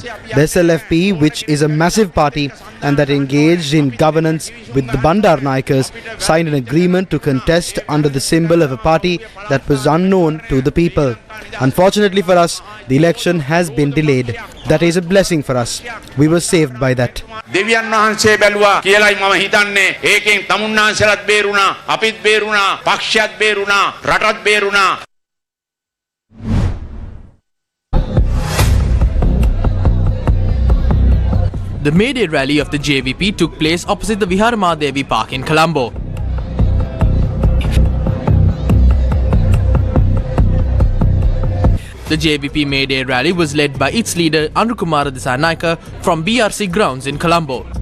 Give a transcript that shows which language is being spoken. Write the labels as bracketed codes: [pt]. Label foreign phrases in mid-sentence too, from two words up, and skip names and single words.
[en] The SLFP, which is a massive party and that engaged in governance with the Bandar Naikas, signed an agreement to contest under the symbol of a party that was unknown to the people. Unfortunately for us, the election has been delayed. That is a blessing for us. We were saved by that. [si] දෙවියන් වහන්සේ බැලුවා කියලායි මම හිතන්නේ. ඒකෙන් තමුන්නාන්සලත් බේරුණා, අපිත් බේරුණා, පක්ෂයත් බේරුණා, රටත් බේරුණා. [en] The May Day rally of the JVP took place opposite the Viharamadevi Park in Colombo. The JVP May Day rally was led by its leader Anukumara Dissanayake from BRC grounds in Colombo.